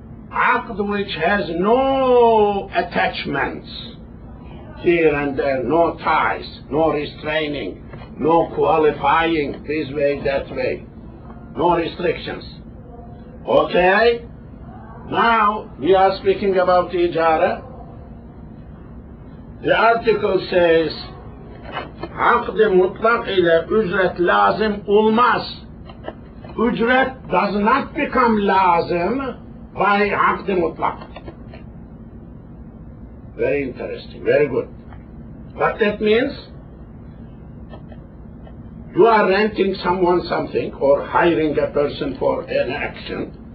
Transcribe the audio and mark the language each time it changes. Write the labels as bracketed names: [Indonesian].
[English] Aqd which has no attachments here and there, no ties, no restraining, no qualifying this way, that way, no restrictions. Okay? Now we are speaking about ijara. The article says [Turkish] aqd mutlaq ile ücret lazım olmaz. [English] Ücret does not become lazım by aqd mutlaq. Very interesting, very good. What that means? You are renting someone something or hiring a person for an action.